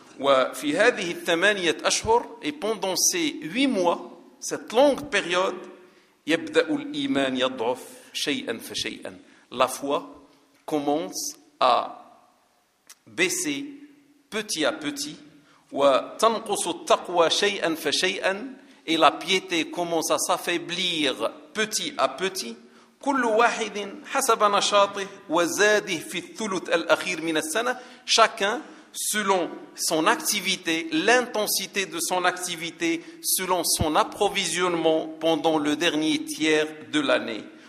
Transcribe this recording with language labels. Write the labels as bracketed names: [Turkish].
[Arabic] وفي هذه الثمانية أشهر, [French] et pendant ces huit mois, cette longue période, [Arabic] يبدأ الإيمان يضعف شيئا فشيئا. [French] La foi commence à baisser petit à petit. [Arabic] وتنقص التقوى شيئا فشيئا. [French] Et la piété commence à s'affaiblir petit à petit. [Arabic] كل واحد حسب نشاطه وزاده في الثلث الأخير من السنة. [French] Chacun selon son activité, l'intensité de son activité, selon son approvisionnement pendant le dernier tiers de l'année.